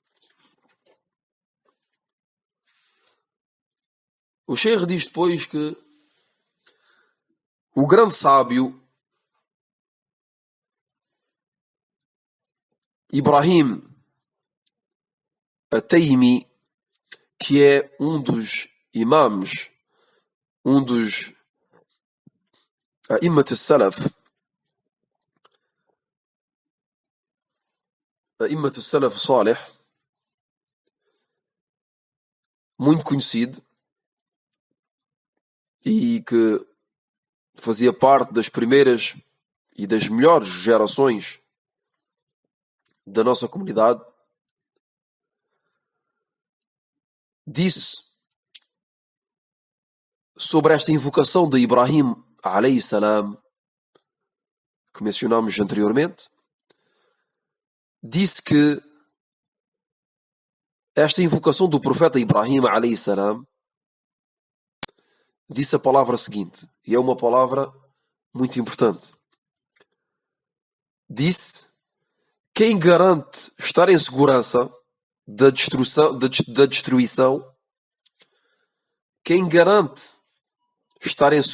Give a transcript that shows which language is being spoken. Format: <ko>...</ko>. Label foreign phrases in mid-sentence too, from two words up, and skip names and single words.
<pt>O Sheikh diz depois que o grande sábio Ibrahim At-Taymi, que é um dos imãs, um dos</pt> <ar>أئمة السلف, أئمة السلف الصالح,</ar> <pt>muito conhecido e que fazia parte das primeiras e das melhores gerações da nossa comunidade, disse sobre esta invocação de Ibrahim</pt> <ar>عليه السلام,</ar> <pt>que mencionámos anteriormente, disse que esta invocação do profeta Ibrahim</pt> <ar>عليه السلام</ar> <pt>disse a palavra seguinte, e é uma palavra muito importante. Disse: quem garante estar em segurança da destruição, quem garante estar em</pt>